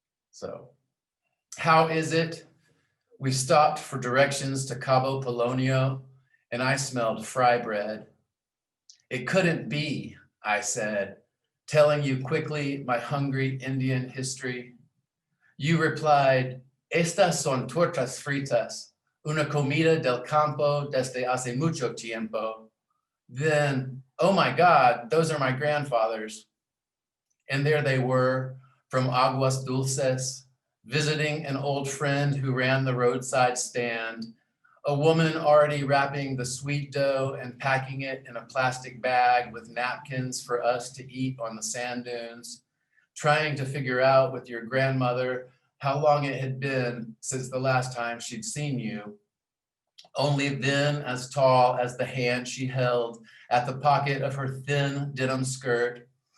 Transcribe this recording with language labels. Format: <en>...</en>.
<en>So, how is it? We stopped for directions to Cabo Polonio, and I smelled fry bread. It couldn't be, I said, telling you quickly my hungry Indian history. You replied,</en> <es>"Estas son tortas fritas, una comida del campo desde hace mucho tiempo."</es> <en>Then, "Oh my God, those are my grandfathers." And there they were, from Aguas Dulces, visiting an old friend who ran the roadside stand, a woman already wrapping the sweet dough and packing it in a plastic bag with napkins for us to eat on the sand dunes, trying to figure out with your grandmother how long it had been since the last time she'd seen you, only then as tall as the hand she held at the pocket of her thin denim skirt.</en>